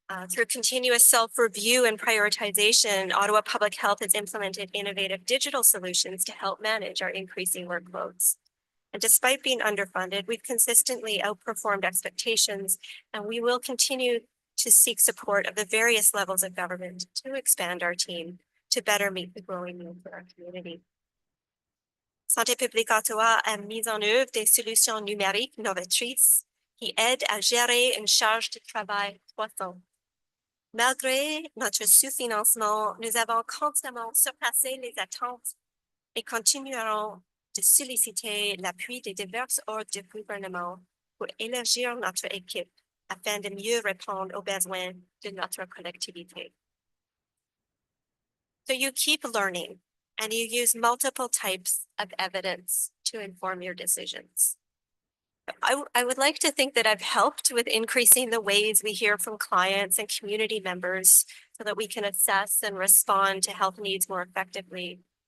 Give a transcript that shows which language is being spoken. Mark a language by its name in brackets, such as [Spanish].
[English] Through continuous self-review and prioritization, Ottawa Public Health has implemented innovative digital solutions to help manage our increasing workloads. And despite being underfunded, we've consistently outperformed expectations, and we will continue to seek support of the various levels of government to expand our team to better meet the growing needs of our community. [French] Santé publique Ottawa a mis en œuvre des solutions numériques novatrices qui aident à gérer une charge de travail croissante. Malgré notre sous-financement, nous avons constamment surpassé les attentes et continuerons de solliciter l'appui des divers ordres de gouvernement pour élargir notre équipe afin de mieux répondre aux besoins de notre collectivité. [English] So you keep learning and you use multiple types of evidence to inform your decisions. I would like to think that I've helped with increasing the ways we hear from clients and community members so that we can assess and respond to health needs more effectively.